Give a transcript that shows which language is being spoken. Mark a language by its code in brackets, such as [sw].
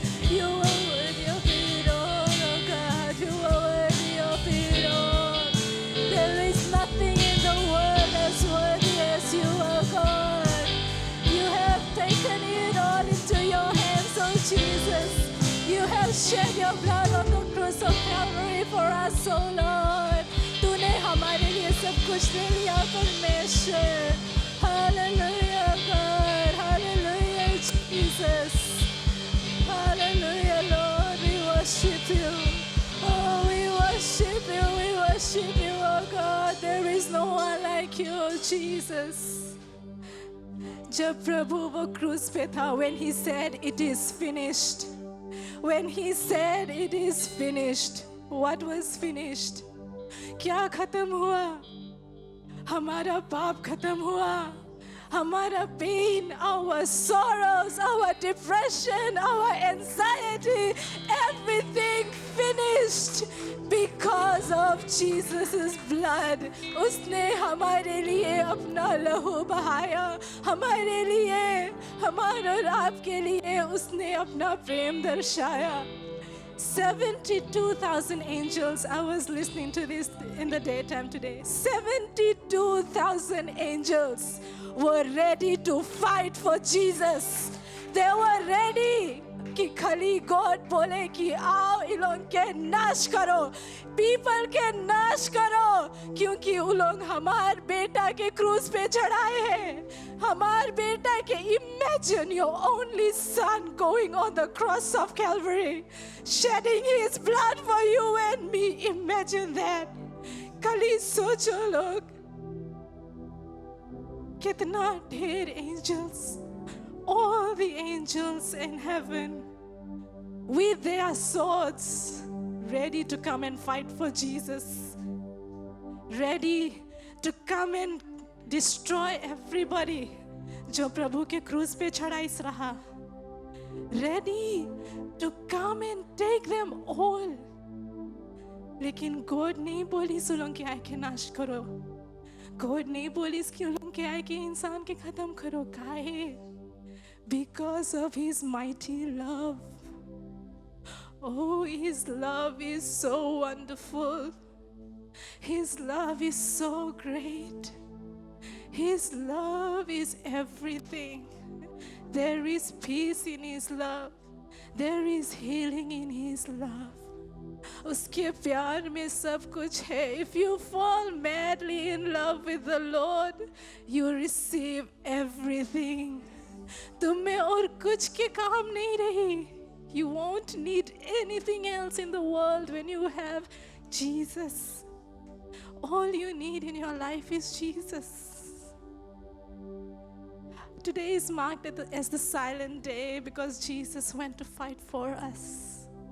[en] You are worthy of it all, oh God. You are worthy of it all. There is nothing in the world as worthy as you, oh God. You have taken it all into your hands, oh Jesus. You have shed your blood on the cross of Calvary for us, oh Lord. [hi] तूने हमारे लिए सब कुछ दे लिया परमेश्वर. [en] Hallelujah, God. Hallelujah, Jesus. Hallelujah, Lord. We worship you. Oh, we worship you. We worship you, oh God. There is no one like you, oh Jesus. [hi] जब प्रभु वो क्रूस पे था, [en] when he said it is finished. When he said it is finished, what was finished? [hi] क्या खत्म हुआ? हमारा पाप खत्म हुआ, [en] हमारा pain, our sorrows, our depression, our anxiety, everything finished because of Jesus' blood. [hi] उसने हमारे लिए अपना लहू बहाया, हमारे लिए, हमारे और आपके लिए उसने अपना प्रेम दर्शाया. [en] 72,000 angels. I was listening to this in the daytime today. 72,000 angels were ready to fight for Jesus. They were ready. [hi] कि खाली God बोले कि आओ इन लोग के नाश करो, people के नाश करो, क्योंकि उन लोग हमार बेटा के क्रूस पे चढ़ाए हैं. हमार बेटा के, [en] imagine your only son going on the cross of Calvary, shedding his blood for you and me. Imagine that. [hi] खाली सोचो लोग, कितना ढेर [en] angels, all the angels in heaven with their swords ready to come and fight for Jesus, ready to come and destroy everybody [hi] जो प्रभु के क्रूस पे चढ़ाइस रहा, [en] ready to come and take them all. [hi] लेकिन God नहीं बोली सुलों के आय के नाश करो, God नहीं बोली सुलों के आय के इंसान के खत्म करो. काहे? [en] Because of his mighty love. Oh, his love is so wonderful. His love is so great. His love is everything. There is peace in his love. There is healing in his love. [hi] उसके प्यार में सब कुछ है. [en] If you fall madly in love with the Lord, you receive everything. [hi] तुम में और कुछ के काम नहीं रही. [en] You won't need anything else in the world when you have Jesus. All you need in your life is Jesus. Today is marked as the silent day because Jesus went to fight for us.